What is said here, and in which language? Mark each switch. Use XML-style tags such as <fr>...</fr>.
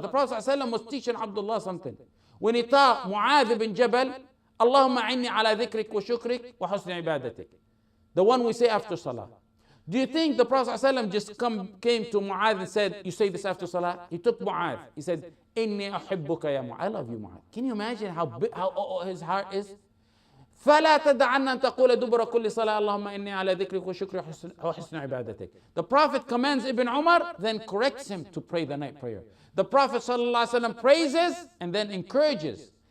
<en>The Prophet ﷺ was teaching Abdullah something. When he taught Mu'adh bin Jabal,</en> <ar>اللهم أعني على ذكرك وشكرك وحسن عبادتك.</ar> <en>The one we say after Salah. Do you think the Prophet ﷺ just came to Mu'adh and said, you say this after Salah? He took Mu'adh. He said,</en> <ar>إني أحبك يا معاذ.</ar> <en>I love you, Mu'adh. Can you imagine how his heart is?</en> <ar>فلا تدعن أن تقول دبر كل صلاة اللهم إني على ذكرك وشكرك وحسن عبادتك.</ar> <en>The Prophet commands Ibn Umar, then corrects him to pray the night prayer. The Prophet ﷺ praises and then encourages.</en>